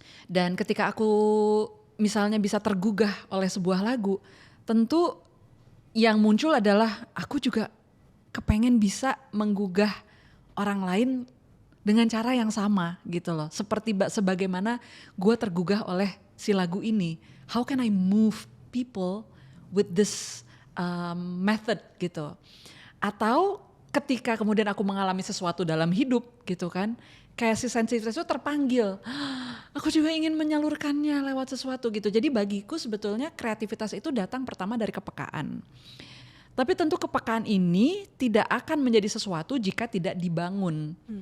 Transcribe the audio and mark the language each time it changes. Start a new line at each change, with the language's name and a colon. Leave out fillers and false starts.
Indonesian: Dan ketika aku misalnya bisa tergugah oleh sebuah lagu, tentu yang muncul adalah aku juga kepengen bisa menggugah orang lain dengan cara yang sama gitu loh. Sebagaimana gue tergugah oleh si lagu ini.
English: How can I move people with this method gitu.
Indonesian: Atau ketika kemudian aku mengalami sesuatu dalam hidup gitu kan, kayak si sensitivitas itu terpanggil, aku juga ingin menyalurkannya lewat sesuatu gitu. Jadi bagiku sebetulnya kreativitas itu datang pertama dari kepekaan. Tapi tentu kepekaan ini tidak akan menjadi sesuatu jika tidak dibangun.